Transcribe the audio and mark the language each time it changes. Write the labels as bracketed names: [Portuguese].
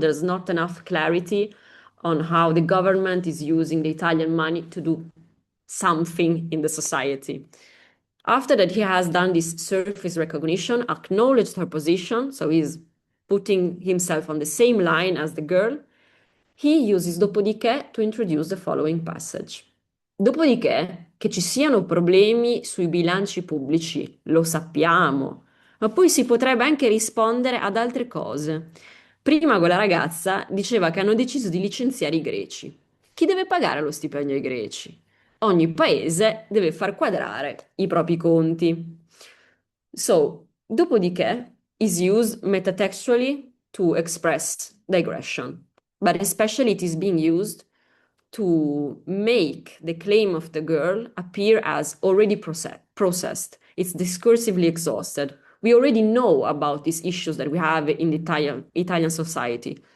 [English] There's not enough clarity on how the government is using the Italian money to do something in the society. After that, he has done this surface recognition, acknowledged her position, so he's putting himself on the same line as the girl. He uses dopodiché to introduce the following passage. [Italian] Dopodiché, che ci siano problemi sui bilanci pubblici, lo sappiamo, ma poi si potrebbe anche rispondere ad altre cose. Prima quella ragazza diceva che hanno deciso di licenziare i greci. Chi deve pagare lo stipendio ai greci? Ogni paese deve far quadrare i propri conti. [English] So, dopodiché is used metatextually to express digression, but especially it is being used to make the claim of the girl appear as already processed. It's discursively exhausted. We already know about these issues that we have in the Italian society.